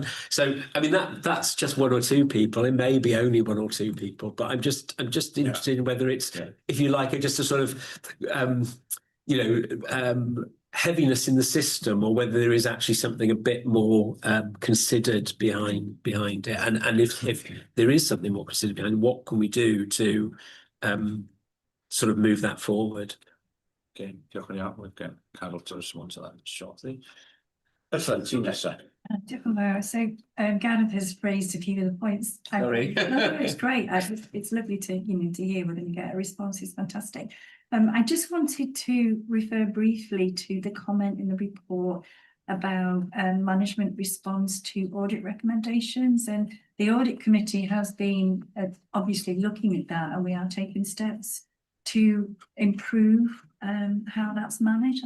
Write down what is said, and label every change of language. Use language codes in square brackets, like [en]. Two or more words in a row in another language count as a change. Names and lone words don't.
[en] So I mean that's just one or two people. It may be only one or two people, but I'm just interested in whether it's, if you like, just a sort of heaviness in the system, or whether there is actually something a bit more considered behind it. And if there is something more considered behind, what can we do to sort of move that forward? [cy] Okay, diolch yn fawr. [en] We'll get Carol to respond to that shortly. Excellent, [cy] ti'n nesaf. [en] So Gareth has raised a few of the points. Sorry. No, it's great. It's lovely to to hear when you get a response. It's fantastic. I just wanted to refer briefly to the comment in the report about management response to audit recommendations, and the audit committee has been obviously looking at that, and we are taking steps to improve how that's managed.